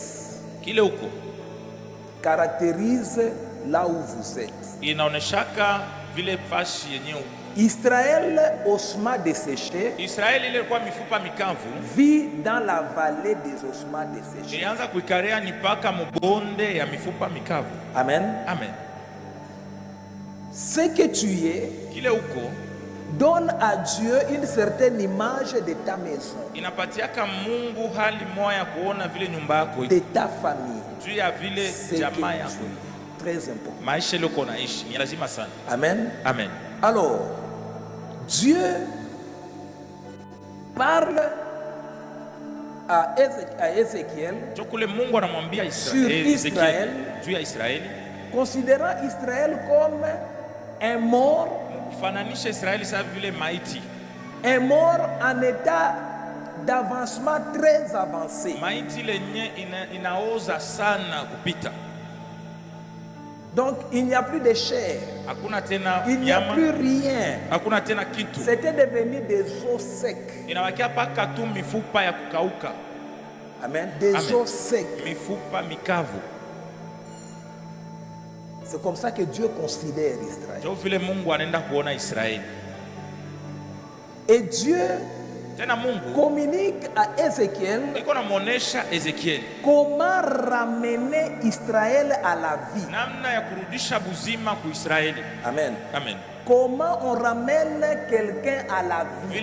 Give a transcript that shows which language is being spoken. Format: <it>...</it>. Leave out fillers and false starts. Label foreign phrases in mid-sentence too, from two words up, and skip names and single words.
<sw>Kile huko</sw> <fr>caractérise là où vous êtes.</fr> <sw>inaoneshaka vile fashi yenye huko.</sw> <fr>Israël, ossements desséchés,</fr> <sw>Israeli ile ilikuwa mifupa mikavu,</sw> <fr>vit dans la vallée des ossements desséchés.</fr> <sw>ilianza kuikaria ni paka mubonde ya mifupa mikavu. Amen. Amen.</sw> <fr>Ce que tu es</fr> <sw>Kile huko</sw> <fr>donne à Dieu une certaine image de ta maison,</fr> <sw>inapatiaka Mungu hali moya kuona vile nyumba yako iko,</sw> <fr>de ta famille.</fr> <sw>juu ya vile</sw> <fr>C'est que</fr> <sw>jamaa</sw> <fr>tu</fr> <sw>yako,</sw> <fr>es. Très important.</fr> <sw>maisha ile uko naishi ni lazima sana. Amen. Amen.</sw> <fr>Alors, Dieu parle à Ézéchiel,</fr> <sw>Jokule Mungu anamwambia</sw> <fr>Sur</fr> <sw>Ezekieli Israel. juu ya Israeli,</sw> <fr>considérant Israël comme un mort,</fr> <sw>fananisha Israeli sa vile maiti,</sw> <fr>un mort en état d'avancement très avancé.</fr> <sw>maiti lenye inaoza sana kupita.</sw> <fr>Donc, il n'y a plus de chair,</fr> <sw>Hakuna tena</sw> <fr>il n'y a</fr> <sw>nyama,</sw> <fr>plus rien.</fr> <sw>hakuna tena kitu,</sw> <fr>C'était devenu des os secs.</fr> <sw>inabakia paka tu mifupa ya kukauka,</sw> <fr>Amen. Des</fr> <sw>Amen.</sw> <fr>os secs.</fr> <sw>mifupa mikavu.</sw> <fr>C'est comme ça que Dieu considère Israël.</fr> <sw>Ndio vile Mungu anaenda kuona Israeli.</sw> <fr>Et Dieu communique à Ézéchiel comment ramener Israël à la vie. Amen. Amen. Comment on ramène quelqu'un à la vie.</fr>